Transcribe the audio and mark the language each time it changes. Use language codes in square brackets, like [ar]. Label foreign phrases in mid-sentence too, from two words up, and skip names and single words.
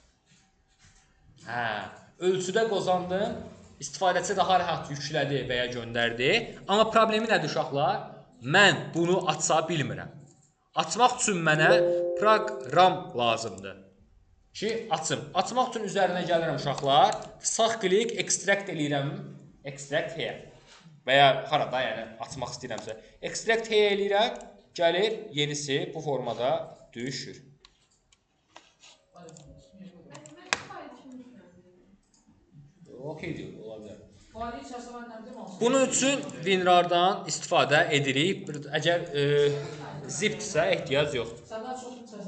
[az] Ölçüdə qozandım, istifadəçi daha rahat yüklədi və ya göndərdi. Amma problemi nədir uşaqlar? Mən bunu aça bilmirəm. Açmaq üçün mənə proqram lazımdır ki, açım. Açmaq üçün üzərinə gəlirəm uşaqlar. Sağ klik, extract eləyirəm. [en] Extract here. [az] Və ya harada, yəni açmaq istəyirəmsə. [en] Extract here [az] eləyirəm. Gəlir, yenisi bu formada düşür. Okey deyil, ola bilər. Bunun üçün WinRAR-dan istifadə edirik. Əgər zipdirsə, ehtiyac yoxdur.